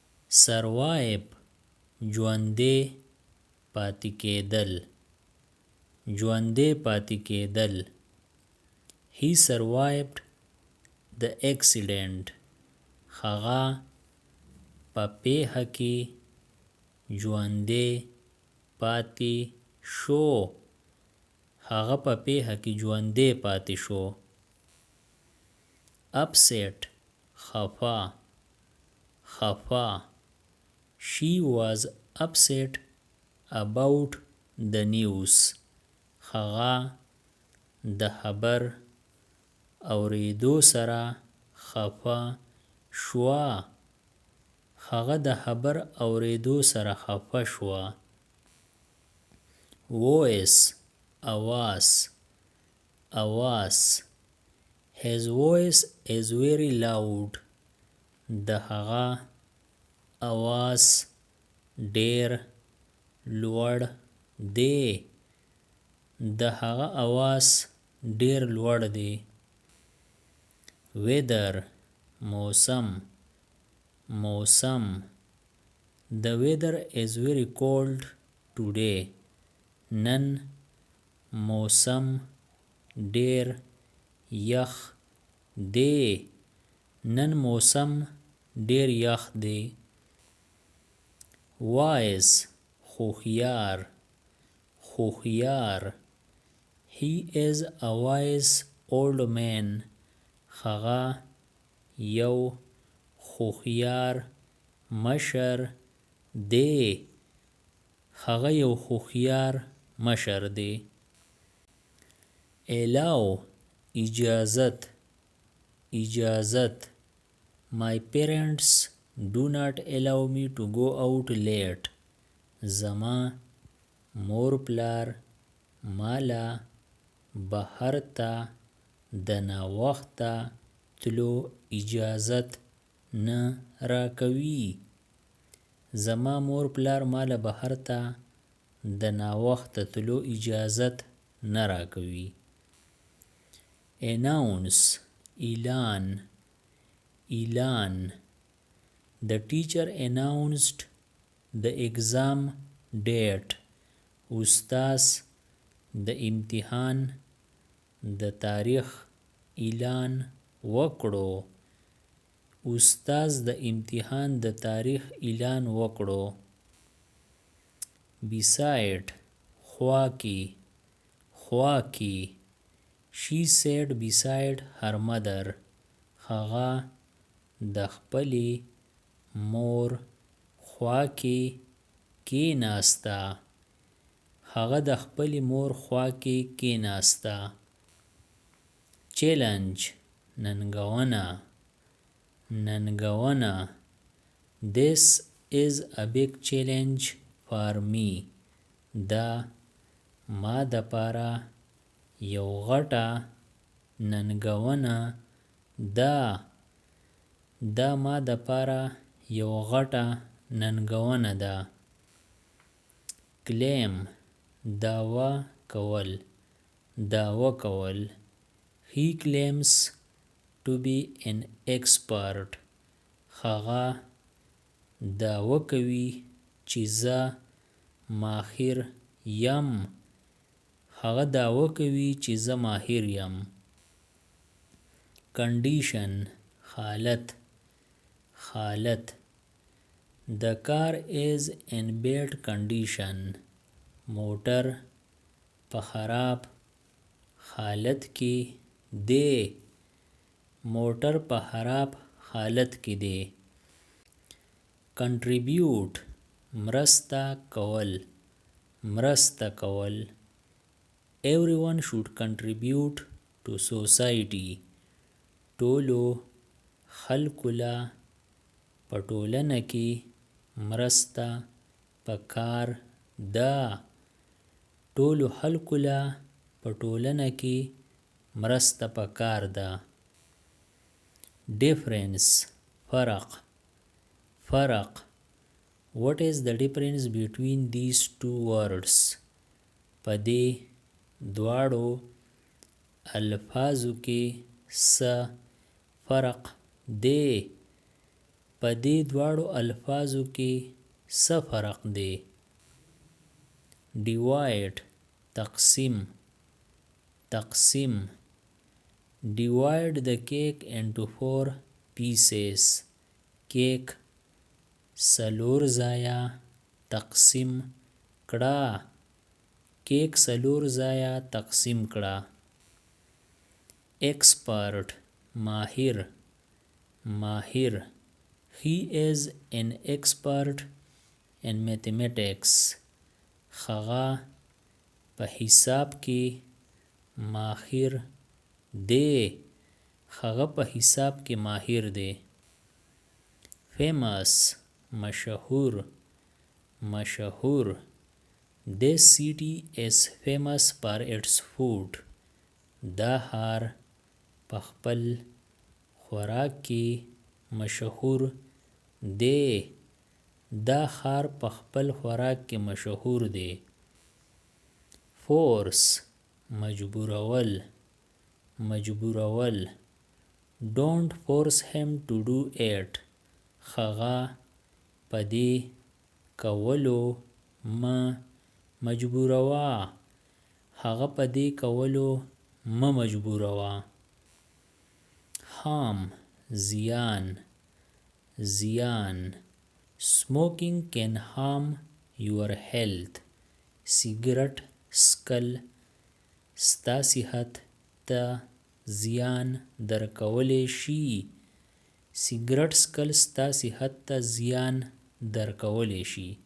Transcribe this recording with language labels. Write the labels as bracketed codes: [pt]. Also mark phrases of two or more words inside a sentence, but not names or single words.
[ps] survive ژوندی پاتې کېدل ژوندی پاتې کېدل [en] He survived the accident [ps] هغه په پیښه کې ژوندی پاتې شو هغه په پیښه کې ژوندی پاتې شو upset خفه [en] She was upset about the news [ps] هغه د خبر اوریدو سره خفه شوه هغه د خبر اوریدو سره خفه شوه voice اواز [en] His voice is very loud [ps] د هغه اواز ډیر لوړ دی د هغه اواز ډیر لوړ دی weather موسم [en] The weather is very cold today [ps] نن موسم ډیر یخ دی نن موسم ډیر یخ دی wise هوښیار [en] He is a wise old man [ps] هغه یو هوښیار مشر دی هغه یو هوښیار مشر دی [en] allow اجازت My parents do not allow me to go out late [ps] زما مور پلار مالا بهر ته د ناوخته تلو اجازت نه راکوي زما مور پلار مالا بهر ته د ناوخته تلو اجازت نه راکوي announce اعلان [en] The teacher announced the exam date [ps] استاذ د امتحان د تاریخ اعلان وکړو beside خوا کې [en] She sat beside her mother [ps] هغه د خپلې مور خوا کې کېناسته challenge ننګونه This [en] is a big challenge for me [ps] دا ما دپاره یو غټه ننګونه ده claim دعوه کول [en] He claims to be an expert [ps] هغه دعوه کوي چې زه ماهر یم condition حالت [en] The car is in bad condition [ps] موټر په خراب حالت کې دی contribute مرسته کول [en] Everyone should contribute to society [ps] ټولو خلکو له په ټولنه کې مرسته پکار [en] ده difference فرق What is the difference between these two words [ps] په دې دواړو الفاظو کې څه فرق دی په دې دواړو الفاظو کې څه فرق دی؟ divide تقسیم تقسیم [en] divide the cake into 4 pieces [ps] کیک څلور ځایه تقسیم کړه کیک څلور ځایه تقسیم کړه expert ماهر [en] ماهر he is an expert in mathematics [ps] هغه په حساب کې ماهر دی هغه په حساب کې ماهر دی famous مشهور مشهور [en] this city is famous for its food [ps] دا ښار په خپل خوراک کې مشهور دی دا ښار په خپل خوراک کې مشهور دی force مجبورول مجبورول [en] don't force him to do it [ps] هغه په دې کولو مه مجبوروه هغه په دې کولو مه مجبوروه harm زیان زیان [en] smoking can harm your health [ps] سیګرټ څکل ستا صحت ته زیان درکولی شي سیګرټ څکل ستا صحت ته زیان درکولی شي